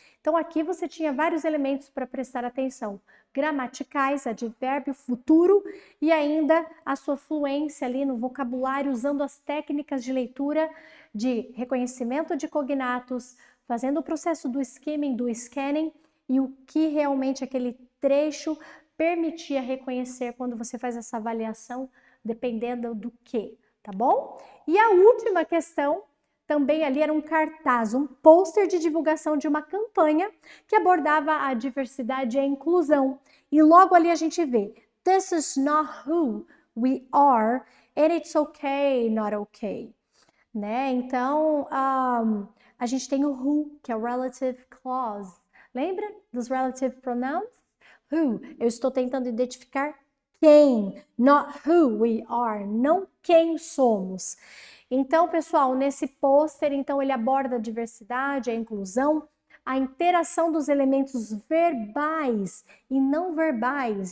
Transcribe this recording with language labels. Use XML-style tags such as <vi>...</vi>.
<pt>Então, aqui você tinha vários elementos para prestar atenção. Gramaticais, advérbio, futuro e ainda a sua fluência ali no vocabulário, usando as técnicas de leitura de reconhecimento de cognatos, fazendo o processo do skimming, do scanning e o que realmente aquele trecho permitia reconhecer quando você faz essa avaliação, dependendo do que, tá bom? E a última questão também ali era um cartaz, um pôster de divulgação de uma campanha que abordava a diversidade e a inclusão. E logo ali a gente vê,</pt> <en>this is not who we are, and it's okay, not okay.</en> <pt>Né? Então, a gente tem o who, que é o relative clause. Lembra dos relative pronouns? Who, eu estou tentando identificar quem,</pt> <en>not who we are,</en> <pt>não quem somos. Então, pessoal, nesse pôster, então, ele aborda a diversidade, a inclusão, a interação dos elementos verbais e não verbais.</pt>